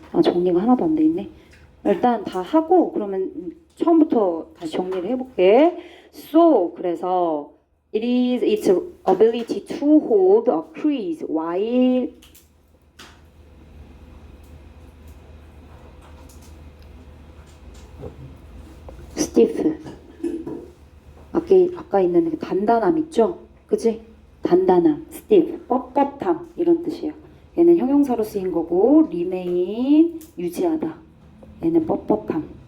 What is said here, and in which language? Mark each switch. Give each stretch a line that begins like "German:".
Korean: 아, 정리가 하나도 안 돼 있네. 일단 다 하고 그러면 처음부터 다시 정리를 해볼게.
English: So
Korean: 그래서
English: it is its ability to hold a crease while stiff.
Korean: 아까 있는 그 단단함 있죠? 그치? 단단함, stiff, 뻣뻣함 이런 뜻이에요. 얘는 형용사로 쓰인 거고 remain, 유지하다. 얘는 뻣뻣함.